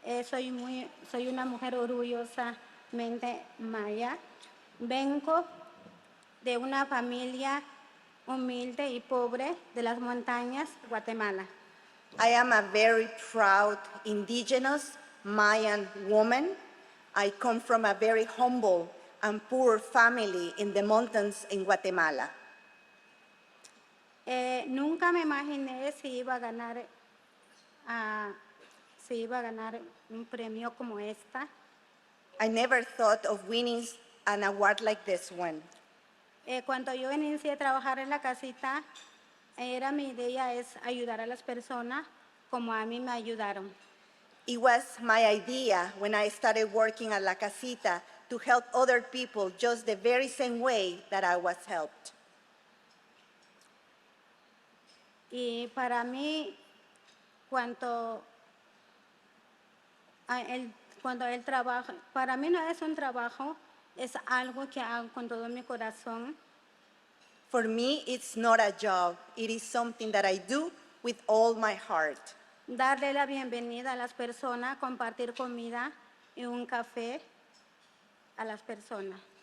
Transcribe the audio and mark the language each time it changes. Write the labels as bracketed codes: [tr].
[es] Soy una mujer orgullosamente maya. Vengo de una familia humilde y pobre de las montañas de Guatemala. [en] I am a very proud indigenous Mayan woman. I come from a very humble and poor family in the mountains in Guatemala. [es] Nunca me imaginé si iba a ganar un premio como esta. [en] I never thought of winning an award like this one. [es] Cuando yo inicié a trabajar en la casita, mi idea es ayudar a las personas como a mí me ayudaron. [en] It was my idea when I started working at La Casita to help other people just the very same way that I was helped. [es] Y para mí, cuando el trabajo, para mí no es un trabajo, es algo que hago con todo mi corazón. [en] For me, it's not a job. It is something that I do with all my heart. [es] Darle la bienvenida a las personas, compartir comida y un café a las personas.